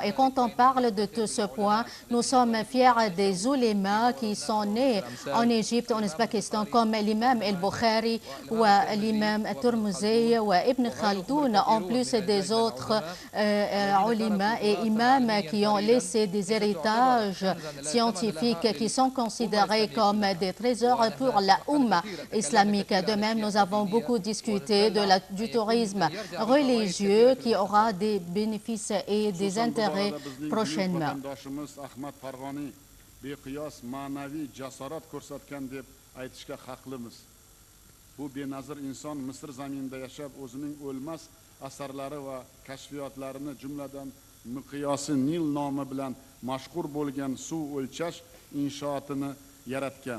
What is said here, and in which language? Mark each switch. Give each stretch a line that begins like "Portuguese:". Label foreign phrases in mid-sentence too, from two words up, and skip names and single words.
French: Et quand on parle de tout ce point, nous sommes fiers des oulémas qui sont nés en Égypte, en Ouzbékistan, comme l'imam El-Bukhari ou l'imam Tirmizi ou Ibn Khaldoun, en plus des autres oulémas et imams qui ont laissé des héritages scientifiques qui sont considérés comme des trésors pour la Oumma islamique. De même, nous avons beaucoup discuté du tourisme religieux qui aura des bénéfices et des intérêts prochainement.
Uzbek: Bu benazir inson Misr zaminida yashab o'zining o'lmas asarlari va kashfiyotlarini jumladan miqyosi Nil nomi bilan mashhur bo'lgan suv o'lchash inshootini yaratgan.